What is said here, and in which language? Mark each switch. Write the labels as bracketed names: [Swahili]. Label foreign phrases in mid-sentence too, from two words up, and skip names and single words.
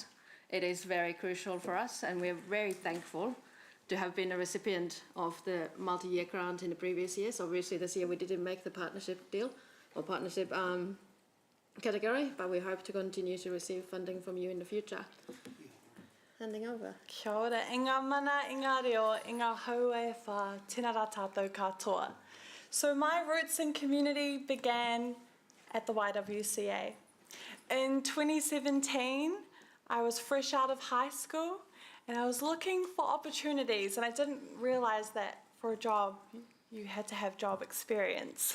[English] It is very crucial for us and we're very thankful to have been a recipient of the multi-year grant in the previous years. Obviously this year we didn't make the partnership deal or partnership category, but we hope to continue to receive funding from you in the future. Handing over. [Māori] Kia ora, inga mana, inga reo, inga hau e wha, tēnā rā tātou katoa. [English] So my roots in community began at the YWCA. In 2017, I was fresh out of high school and I was looking for opportunities and I didn't realise that for a job you had to have job experience.